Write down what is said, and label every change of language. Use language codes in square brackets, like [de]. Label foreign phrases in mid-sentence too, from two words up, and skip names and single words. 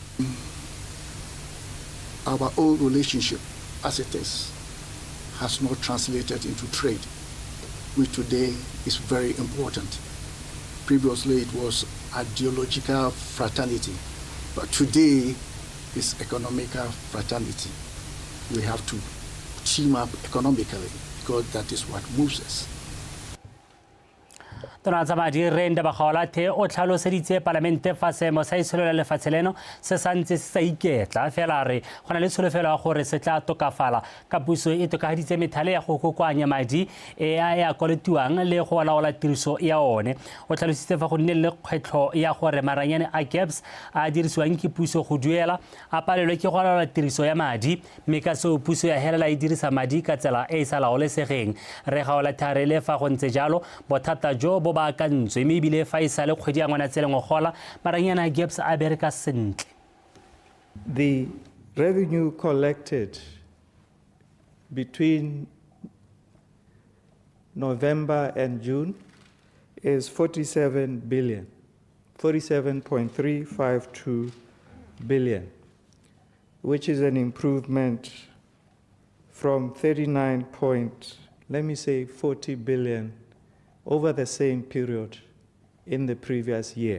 [en] Our old relationship, as it is, has not translated into trade, which today is very important. Previously, it was ideological fraternity, but today is economical fraternity. We have to team up economically because that is what moves us. [tn] Tona tsa madi Renda Bakgaolathe o tlhaloseditse Palamente fa seemo sa itsholelo ya lefatshe leno se santse se sa iketla fela re gona le tsholofelo ya gore se tla tokafala ka puso e tokafaditse methale ya go kokoanya madi e a koletiwang le go laola tiriso ya one o tlhalositse fa go nne le kgwetlho ya gore maranyane a gaps a dirisiwang ke puso go duela a palelwe ke go laola tiriso ya madi mme ka seo puso ya helela e dirisa madi ka tsela e e sa laolesegeng re Gaolathe le fa go ntse jalo bothata jo bo ba kantswe mme ebile fa e sa le kgwedi ya Ngwanatsele ngogola maranyana a gaps a bereka sentle. [en] The revenue collected between November and June is 47 billion, 47.352 billion, which is an improvement from 40 billion over the same period in the previous year.